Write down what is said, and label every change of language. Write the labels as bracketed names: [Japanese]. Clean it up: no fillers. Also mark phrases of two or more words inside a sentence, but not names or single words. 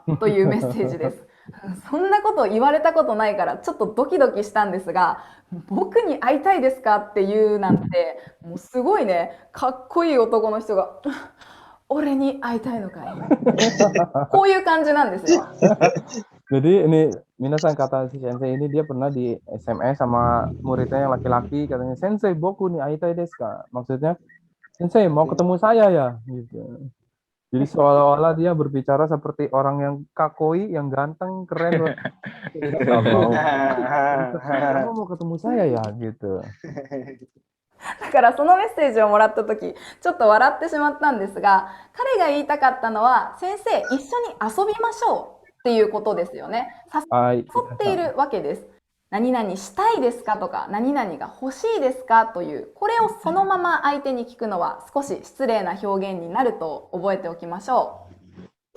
[Japanese] というメッセージです。そんなこと言われたことないからちょっとドキドキしたんですが、僕に会いたいですかっていうなんて、もうすごいね、かっこいい男の人が俺に会いたいのかいこういう感じなんですよ。 [Indonesian] Jadi ini minasan kata si sensei ini dia pernah di SMS sama muridnya yang laki-laki, katanya [Japanese] 先生僕に会いたいですか? [Indonesian] Maksudnya sensei mau ketemu saya ya gitu. Jadi seolah-olah dia berbicara seperti orang yang kakoi, yang ganteng, keren. Nggak mau. Kamu mau ketemu saya ya gitu. [Japanese] だからそのメッセージをもらった時ちょっと笑ってしまったんですが、彼が言いたかったのは、先生一緒に遊びましょうっていうことですよね。 Hai. 誘っているわけです。何々したいですかとか、何々が欲しいですかという、これをそのまま相手に聞くのは少し失礼な表現になると覚えておきましょう。